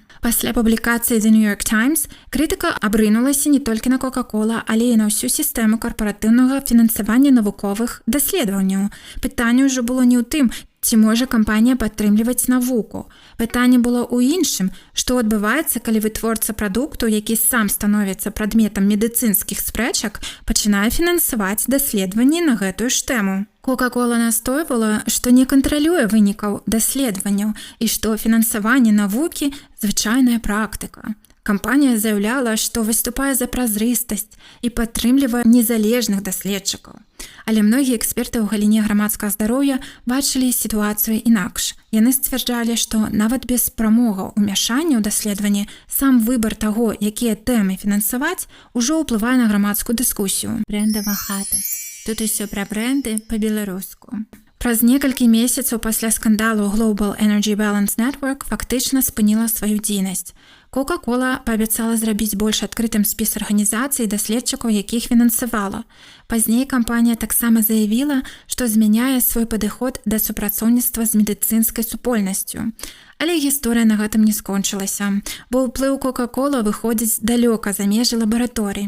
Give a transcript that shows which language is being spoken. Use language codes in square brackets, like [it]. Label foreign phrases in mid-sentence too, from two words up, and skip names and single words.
[be] Пасля публікацыі The New York Times крытыка абрынулася не толькі на Coca-Cola, але і на ўсю сістэму карпаратыўнага фінансавання навуковых даследаванняў. Пытанне ўжо было не ў тым, ці можа кампанія падтрымліваць навуку. Пытанне было ў іншым, што адбываецца, калі вытворца прадукту, які сам становіцца прадметам медыцынскіх спрэчак, пачынае фінансаваць даследаванні на гэтую ж тэму. Coca-Cola настойвала, што не кантралюе вынікаў даследаванняў і што фінансаванне навукі – звычайная практыка. Кампанія заяўляла, што выступае за празрыстасць і падтрымлівае незалежных даследчыкаў. Але многія эксперты ў галіне грамадскага здароўя бачылі сітуацыю інакш. Яны сцвярджалі, што нават без прамога ўмяшання ў даследаванні сам выбар таго, якія тэмы фінансаваць, ужо ўплывае на грамадскую дыскусію. Брэндава хата. Тут усё пра брэнды па-беларуску. Праз некалькі месяцаў пасля скандалу Global Energy Balance Network фактычна спыніла сваю дзейнасць. Coca-Cola паабяцала зрабіць больш адкрытым спіс арганізацый і даследчыкаў, якіх фінансавала. Пазней кампанія таксама заявіла, што змяняе свой падыход да супрацоўніцтва з медыцынскай супольнасцю. Але гісторыя на гэтым не скончылася, бо ўплыў Coca-Cola выходзіць далёка за межы лабараторый.